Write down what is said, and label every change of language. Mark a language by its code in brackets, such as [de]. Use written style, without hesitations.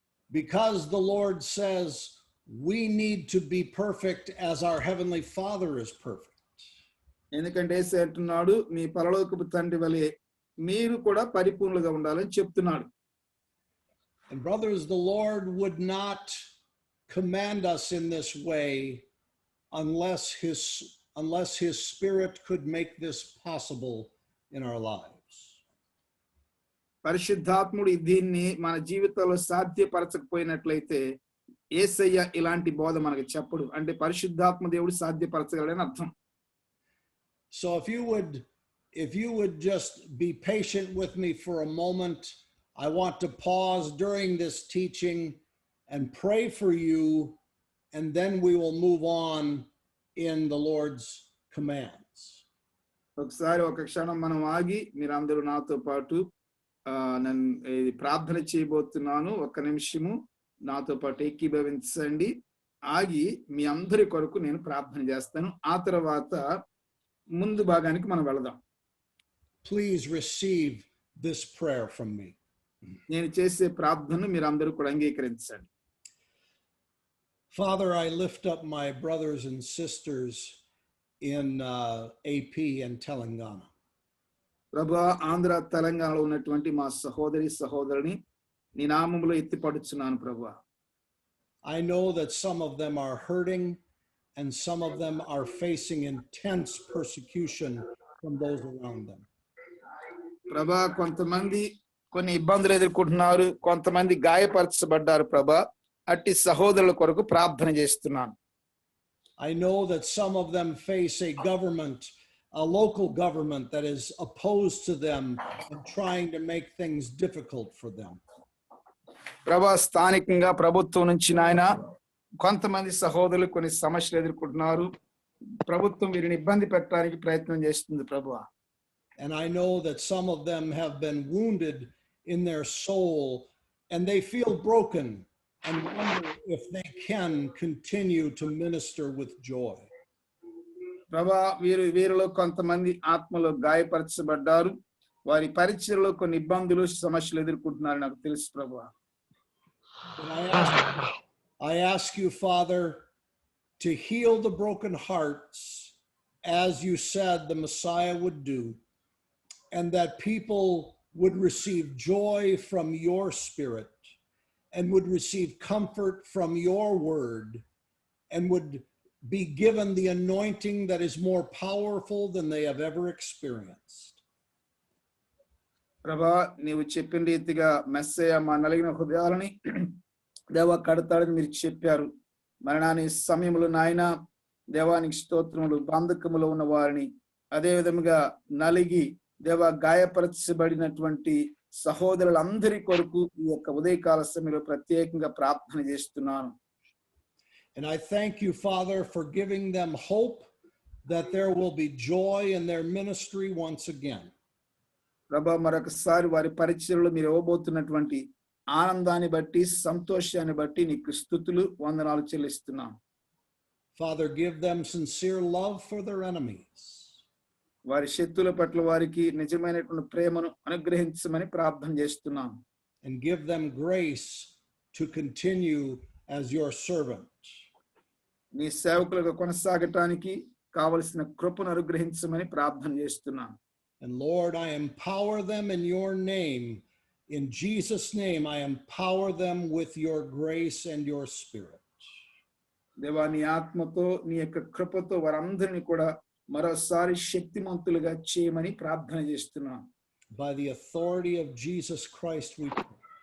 [en] Because the Lord says we need to be perfect as our heavenly Father is perfect. [te] ఎందుకంటే యేసు అంటున్నాడు, మీ పరలోకపు తండ్రి వలె మీరు కూడా పరిపూర్ణులుగా ఉండాలని చెప్తున్నాడు. [en] And brothers, the Lord would not command us in this way unless his Spirit could make this possible in our lives. [te] పరిశుద్ధాత్ముడు దీన్ని మన జీవితంలో సాధ్యపరచకపోయినట్లయితే యేసయ్య ఇలాంటి బోధ మనకు చెప్పడు. అంటే పరిశుద్ధాత్మ దేవుడు సాధ్యపరచగలడని అర్థం. [en] So if you would just be patient with me for a moment, I want to pause during this teaching and pray for you, and then we will move on in the Lord's commands. [te] ఒకసారి ఒక క్షణం మనం ఆగి మీరందరూ నాతో పాటు నేను ప్రార్థన చేయబోతున్నాను. ఒక్క నిమిషము నాతో పాటు ఏకీభవించండి. ఆగి మీ అందరి కొరకు నేను ప్రార్థన చేస్తాను. ఆ తర్వాత ముందు భాగానికి మనం వెళదాం. [en] Please receive this prayer from me. [te] నేను చేసే ప్రార్థనను మీరందరూ కూడా అంగీకరించండి. [en] Father, I lift up my brothers and sisters in AP and Telangana. [te] ప్రభువా, ఆంధ్ర తెలంగాణలో ఉన్నటువంటి మా సహోదరి సహోదరుని నీ నామములో ఎత్తిపడుచున్నాను ప్రభువా. [en] I know that some of them are hurting and some of them are facing intense persecution from those around them. [te] ప్రభా కొంతమంది కొన్ని ఇబ్బందులు ఎదుర్కొంటున్నారు, కొంతమంది గాయపరచబడ్డారు ప్రభా. అట్టి సహోదరుల కొరకు ప్రార్థన చేస్తున్నాను. [en] I know that some of them face a government, a local government that is opposed to them and trying to make things difficult for them. [te] ప్రభా స్థానికంగా ప్రభుత్వం నుంచి నాయన కొంతమంది సహోదరులు కొన్ని సమస్యలు ఎదుర్కొంటున్నారు. ప్రభుత్వం వీరిని ఇబ్బంది పెట్టడానికి ప్రయత్నం చేస్తుంది ప్రభువా. [en] And I know that some of them have been wounded in their soul and they feel broken and wonder if they can continue to minister with joy. [te] ప్రభా వీరిలో కొంతమంది ఆత్మలో గాయపరచబడ్డారు. వారి పరిచర్యలో కొన్ని ఇబ్బందులు సమస్యలు ఎదుర్కొంటున్నారు నాకు తెలుసు ప్రభువా. [en] I ask you, Father, to heal the broken hearts as you said the Messiah would do, and that people would receive joy from your spirit and would receive comfort from your word and would be given the anointing that is more powerful than they have ever experienced. [te] ప్రభా నీవు చెప్పిన రీతిగా మెస్సయ్య మా నలిగిన హృదయాలని దేవా కడతాడని మీరు చెప్పారు. మరణాని సమయంలో నాయన దేవానికి స్తోత్రములు. బంధకములో ఉన్న వారిని అదే విధముగా నలిగి దేవా గాయపరచబడినటువంటి సహోదరులందరి కొరకు ఈ యొక్క ఉదయకాల సమయంలో ప్రత్యేకంగా ప్రార్థన చేస్తున్నాను. [en] And I thank you, Father, for giving them hope that there will be joy in their ministry once again. [te] ప్రభా మరొకసారి వారి పరిచర్యలో మీరు ఇవ్వబోతున్నటువంటి ఆనందాన్ని బట్టి సంతోషాన్ని బట్టి నీకు స్తుతులు వందనాలు చెల్లిస్తున్నాం. [en] Father, give them sincere love for their enemies. [te] వారి శత్రుల పట్ల వారికి నిజమైనటువంటి ప్రేమను అనుగ్రహించమని ప్రార్థన చేస్తున్నాం. [en] And give them grace to continue as your servant. [te] నీ సేవకులుగా కొనసాగటానికి కావలసిన కృపను అనుగ్రహించమని ప్రార్థన చేస్తున్నాం. [en] And Lord, I empower them in your name. In Jesus' name, I empower them with your grace and your spirit. [te] దేవా నీ ఆత్మతో నీ యొక్క కృపతో వారందరినీ కూడా మరోసారి శక్తిమంతులుగా చేయమని ప్రార్థన చేస్తున్నాం. [en] By the authority of Jesus Christ we pray.